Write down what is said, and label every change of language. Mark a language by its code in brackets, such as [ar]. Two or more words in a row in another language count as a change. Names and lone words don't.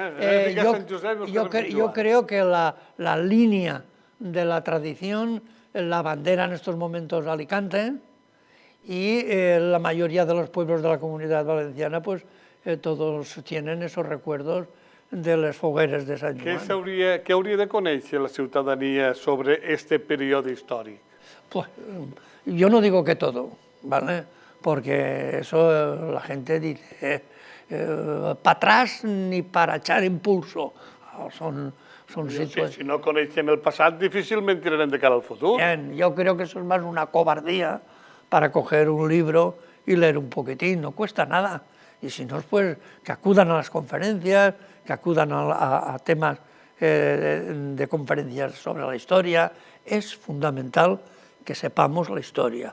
[es] Yo creo que la línea de la tradición, la bandera en estos momentos Alicante, y la mayoría de los pueblos de la Comunitat Valenciana, pues todos tienen esos recuerdos de [ca] les fogueres [es] de Sant Joan. [ca] Què hauria de conèixer la ciutadania sobre este període històric? [es] Pues, yo no digo que todo, ¿vale? Porque eso la gente dice, para atrás ni para echar impulso. Son situaciones. [ca] Si no coneixem el passat, difícilment tirarem de cara al futur. [es] Bien, yo creo que eso es más una cobardía para coger un libro y leer un poquitín, no cuesta nada. Y si no, pues que acudan a las conferencias, que acudan a temas de conferencias sobre la historia. Es fundamental que sepamos la historia.